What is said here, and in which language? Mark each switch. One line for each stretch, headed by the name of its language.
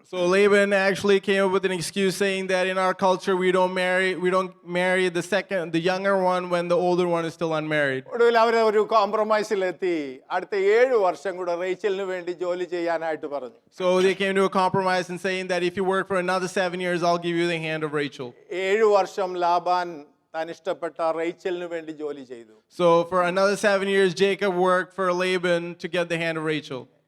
English: So Laban actually came up with an excuse saying that in our culture we don't marry the younger one when the older one is still unmarried.
Malayalam: ഒടുവിൽ അവർ ഒരു കോംപ്രമൈസിലെത്തി. അടുത്ത 7 വർഷം കൂടെ റേച്ചലിന് വേണ്ടി ജോലി ചെയ്യാനായിട്ട് പറഞ്ഞു.
English: So they came to a compromise and saying that if you work for another 7 years, I'll give you the hand of Rachel.
Malayalam: 7 വർഷം ലാബാൻ താൻ ഇഷ്ടപ്പെട്ട റേച്ചലിന് വേണ്ടി ജോലി ചെയ്തു.
English: So for another 7 years, Jacob worked for Laban to get the hand of Rachel.